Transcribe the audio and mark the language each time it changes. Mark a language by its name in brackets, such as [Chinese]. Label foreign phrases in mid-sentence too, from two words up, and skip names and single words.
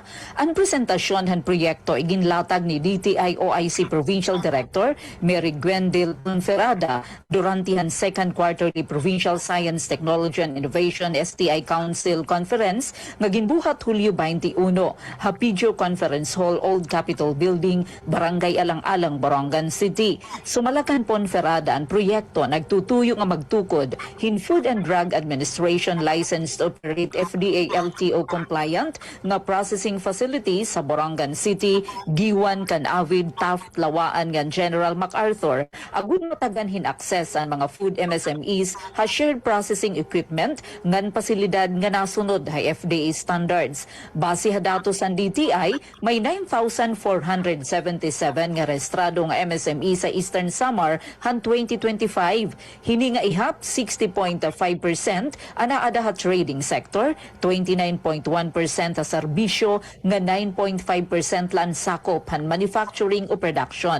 [Waray] Ang presentasyon han proyekto iginlatag ni DTI [English] OIC Provincial Director [Waray] Mary Gwendil Ponferrada durante han [English] second quarterly [Waray] Provincial Science, Technology and Innovation STI Council Conference nga ginbuhat Hulyo 21 ha Pijo Conference Hall, Old Capitol Building, Barangay Alang-Alang, Borongan City. Sumalakan Ponferrada ang proyekto nagtutuyo nga magtukod hin [English] Food and Drug Administration licensed to operate FDA LTO compliant [Waray] nga processing facilities sa Borongan City, Giwan, Canavid, Taft, Lawaan ngan General MacArthur agud matagan hin access ang mga [English] food MSMEs [Waray] ha [English] shared processing equipment [Waray] ngan pasilidad nga nasunod ha FDA standards. Base ha datos sa DTI, may 9,477 nga rehistrado nga MSME sa Eastern Samar han 2025. Hini nga ihap 60.5% ana ada ha [English] trading sector, [Waray] 29.1% sa serbisyo nga 9.5% lan sakop han manufacturing o production.